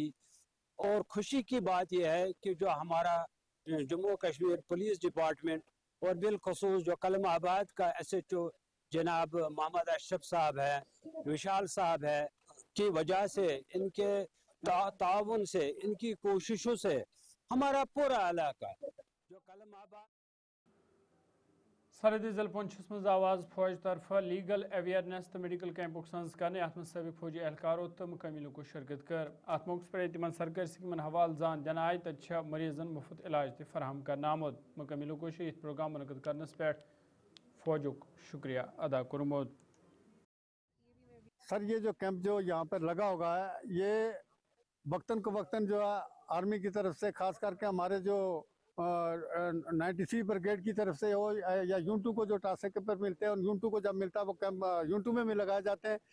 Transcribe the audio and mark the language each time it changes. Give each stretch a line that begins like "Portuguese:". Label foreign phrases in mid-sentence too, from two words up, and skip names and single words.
Hindi: और खुशी की बात यह है कि जो हमारा जम्मू कश्मीर पुलिस डिपार्टमेंट और बिलखसूस जो कलम आबाद का SHO जनाब मोहम्मद अशरफ साहब है, विशाल साहब है, की वजह से इनके ताउन से, इनकी कोशिशों से हमारा पूरा इलाका जो कलम आबाद
Kashmiri: सरहदी जिल पुंछस मज आवाज फौज तरफ
English: legal awareness
Kashmiri: तो
English: medical camp
Kashmiri: सन्स कर अत सबक फौजी एहलकारों तो मुकमी लुको शिरकत कर अत मौके पर तिमन सरकारी स्कीमन हवाल जान दिन आय तत मरीजन मुफ्त इलाज तह फराहम कर आमुद। मुकमी लुको इत प्रोग्राम मुनक़द करनस पे फौजुक शुक्रिया अदा कोरमुत।
Hindi: सर ये जो कैंप जो यहाँ पर लगा होगा है, ये वक्तन को वक्तन जो है आर्मी की तरफ से खास करके हमारे जो 93 ब्रिगेड की तरफ से हो या यून-2 को जो टास्क पर मिलते हैं और यून-2 को जब मिलता है वो कैंप यून-2 में भी लगाए जाते हैं।